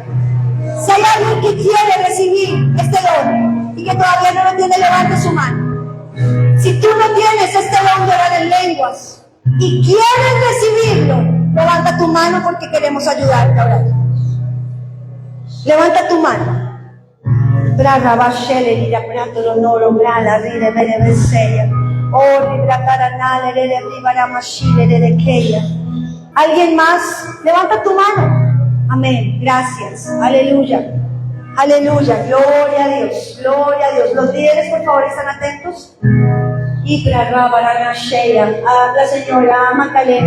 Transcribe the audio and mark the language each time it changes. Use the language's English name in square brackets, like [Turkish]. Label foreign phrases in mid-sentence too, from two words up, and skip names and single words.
[Spanish] Si hay alguien que quiere recibir este don y que todavía no lo tiene, levante su mano. Si tú no tienes este don de orar en lenguas y quieres recibirlo, levanta tu mano porque queremos ayudarte a orar. Levanta tu mano. Braga, Bashele, Lira, Prato, Lonoro, Brala, Rire, Bere, Besella. Oh, Libra, Caranale, Lere, Ribara, Mashile, Lere, Keya. ¿Alguien más? Levanta tu mano. Amén. Gracias. Aleluya. Aleluya. Gloria a Dios. Gloria a Dios. Los líderes, por favor, ¿están atentos? Ibra, Rabarana, Sheya. A la señora Magdalena.